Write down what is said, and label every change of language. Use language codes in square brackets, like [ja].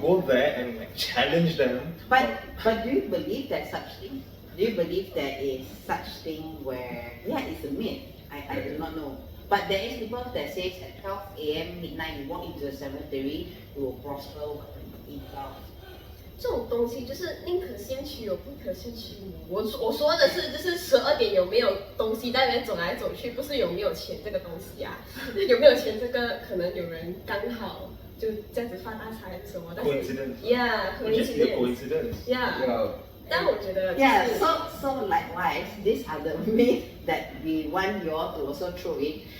[en] go there and like challenge them? But do you believe there's such thing? Do you believe there is such thing where, yeah, it's a myth, I do not know. But there is people that says at 12 a.m. midnight you walk into a cemetery, you will prosper in love. [zh] 这种东西就是宁可信其有，不可信其无。我说的是，就是12点有没有东西在那边走来走去，不是有没有钱这个东西啊。有没有钱这个，可能有人刚好就这样子发大财还是什么。但是 [en] Coincidence. Yeah, Just be a coincidence. coincidence. Yeah. [zh] 但我觉得 [en] Yeah, so likewise, these are the myths that we want you all to also throw in.